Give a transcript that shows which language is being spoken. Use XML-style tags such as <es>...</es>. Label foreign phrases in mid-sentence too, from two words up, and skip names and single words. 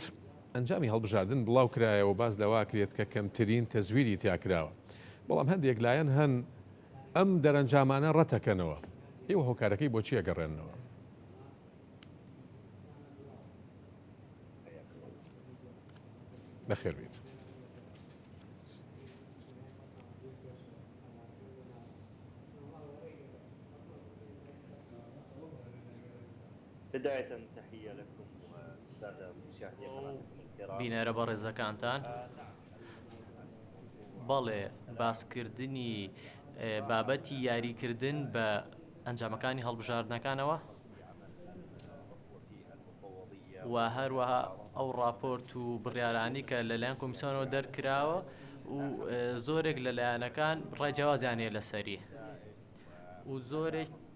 <ckb>ئەنجامی هەڵبژاردن بڵاو کرایەوە باز لەوا کرێت کە کەمترین تەزویری تیاکراوە، بەڵام هەندێک لایەن هەن ئەم دەرەنجامانە ڕەتەکەنەوە. ئێوە هۆکارەکەی بۆچی ئەگەڕێنەوە؟ بەخێر بیت.</ckb> <ar>بداية تحية لكم والسادة مشاهدي قناتكم الكرام.</ar> <ckb>بینەرە بە ڕێزەکانتان بەڵێ باسکردنی بابەتی یاریکردن بە ئەنجامەکانی هەڵبژاردنەکانەوە و هەروەها ئەو راپۆرت و بڕیارانی کە لەلایەن کۆمیسیۆنەوە دەرکراوە و زۆرێک لە لایەنەکان ڕێجیاوازیانەیە لەسەری و زۆرێک</ckb>